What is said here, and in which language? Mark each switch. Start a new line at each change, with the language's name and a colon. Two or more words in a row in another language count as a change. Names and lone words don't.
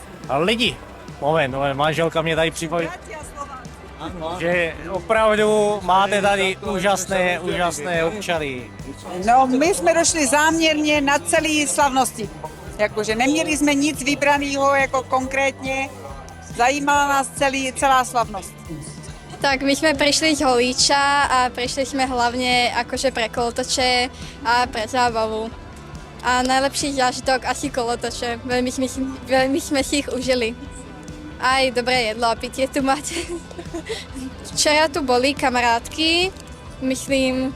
Czech: A lidi, moment, manželka mě tady připomíná, že opravdu máte tady úžasné občany. No, my jsme došli záměrně na celé slavnosti. Jakože neměli jsme nic vybraného jako konkrétně, zajímala nás celá slavnost.
Slovak: Tak my sme prišli z Holíča a prišli sme hlavne akože pre kolotoče a pre zábavu. A najlepší zážitok asi kolotoče, veľmi sme si ich užili. Aj dobré jedlo a pitie tu máte. Včera tu boli kamarátky, myslím